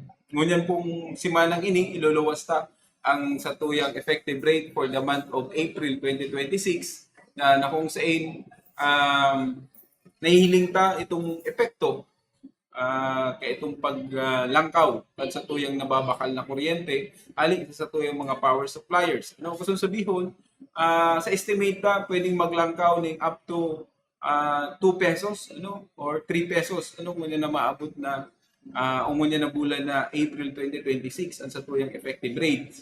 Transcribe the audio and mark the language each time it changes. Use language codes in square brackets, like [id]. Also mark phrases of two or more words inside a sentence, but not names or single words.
[bik] ngunyan pong simanang ini iluluwas ta ang satuyang [en] effective rate for the month of April 2026 [bik] na kung saan nahihiling ta itong epekto kay itong paglangkaw sa tuyang nababakal na kuryente alin sa tuyang mga [en] power suppliers. [tl] Ano gusto sabihin? [bik] Sa estimate ta pwedeng maglangkaw ng [en] up to 2 pesos or 3 pesos [bik] ngunyan na maabot na ngunyan na bulan na April 2026 ang sa tuyang [en] effective rate.